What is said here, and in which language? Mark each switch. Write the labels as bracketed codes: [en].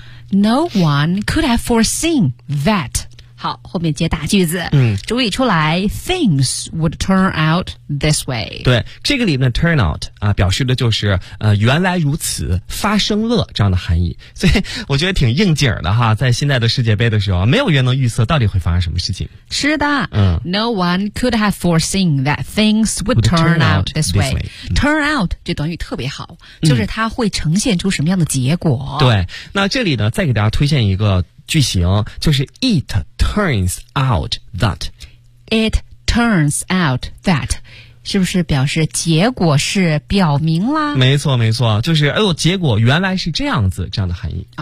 [en] No one could have foreseen that。 [zh] 好，后面接大句子。主语出来 [en] ，things would turn out this way。 [zh] 对，这个里面的 turn out 啊，表示的就是原来如此，发生了这样的含义。所以我觉得挺应景的哈，在现在的世界杯的时候，没有人能预测到底会发生什么事情。是的。 [en] No one could have foreseen that things would turn out this way。 [zh] Turn out 就等于特别好，就是它会呈现出什么样的结果。对，那这里呢，再给大家推荐一个。句型就是 [en] it turns out that， it turns out that， [zh] 是不是表示结果是表明啦？没错没错，就是结果原来是这样子，这样的含义。